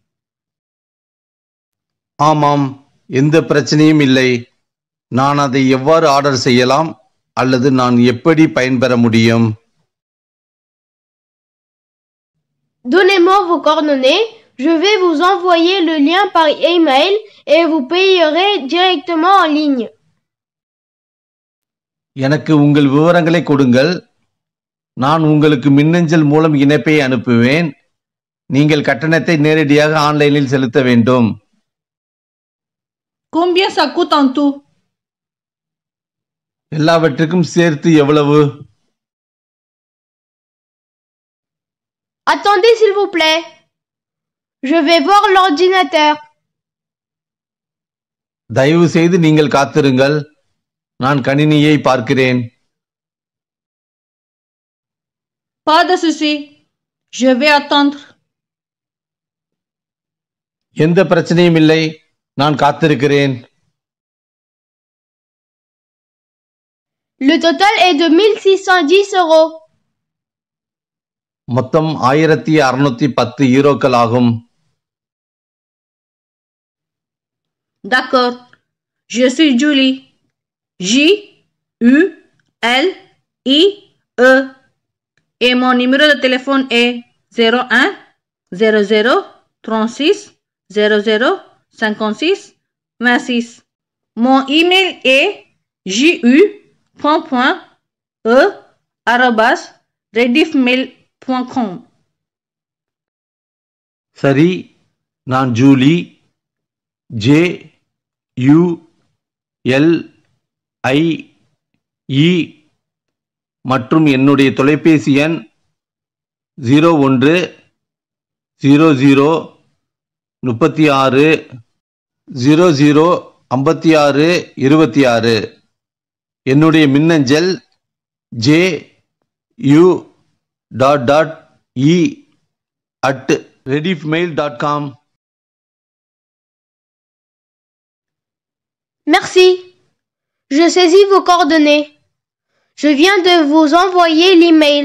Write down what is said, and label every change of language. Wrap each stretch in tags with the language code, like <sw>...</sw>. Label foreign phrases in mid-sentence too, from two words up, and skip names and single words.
<ta>ஆமாம், எந்த பிரச்சனையும் இல்லை. நான் அதை எவ்வாறு ஆர்டர் செய்யலாம் அல்லது நான் எப்படி பயன்பெற முடியும்?</ta> <fr>Donnez-moi vos coordonnées. Je vais vous envoyer le lien par email et vous payerez directement en ligne.</fr> <ta>எனக்கு உங்கள் விவரங்களை கொடுங்கள். நான் உங்களுக்கு மின்னஞ்சல் மூலம் இணைப்பை அனுப்புவேன். நீங்கள் கட்டணத்தை நேரடியாக ஆன்லைனில் செலுத்த வேண்டும்.</ta> <fr>Combien ça coûte en tout?</fr> <ta>எல்லாவற்றுக்கும் சேர்த்து எவ்வளவு?</ta> <fr>Attendez s'il vous plaît. Je vais voir l'ordinateur.</fr> <ta>தயவு செய்து நீங்கள் காத்திருங்கள். நான் கணினியை பார்க்கிறேன்.</ta> <fr>Pas de souci. Je vais attendre.</fr> <ta>எந்த பிரச்சனையும் இல்லை. நான் காத்திருக்கிறேன்.</ta> <fr>Le total est de 1610 €.</fr> <ta>மொத்தம் 1610 யூரோக்கள் ஆகும்.</ta> <fr>D'accord. Je suis Julie. Julie. Et mon numéro de téléphone est 01 00 36 00 56 26. Mon email est ju.e@rediffmail.com.</fr> <ta>சரி, நான் ஜூலி, JULIE மற்றும் என்னுடைய தொலைபேசி எண் 01 00 36 00 56 26. என்னுடைய மின்னஞ்சல் ju.e@rediffmail.com.</ta> <fr>Merci. Je saisis vos coordonnées. Je viens de vous envoyer l'email.</fr>